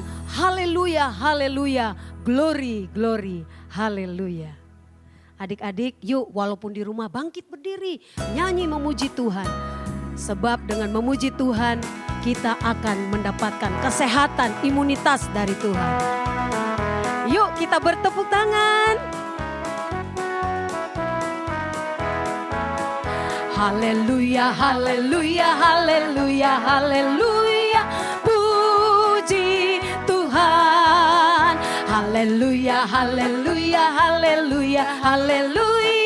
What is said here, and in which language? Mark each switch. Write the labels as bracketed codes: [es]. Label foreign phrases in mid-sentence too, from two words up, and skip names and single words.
[id] Haleluya, haleluya, [en] glory, glory, [id] haleluya. Adik-adik, yuk walaupun di rumah bangkit berdiri, nyanyi memuji Tuhan. Sebab dengan memuji Tuhan, kita akan mendapatkan kesehatan, imunitas dari Tuhan. Yuk kita bertepuk tangan. Haleluya, haleluya, haleluya, haleluya. Puji Tuhan. Haleluya, haleluya, haleluya, haleluya.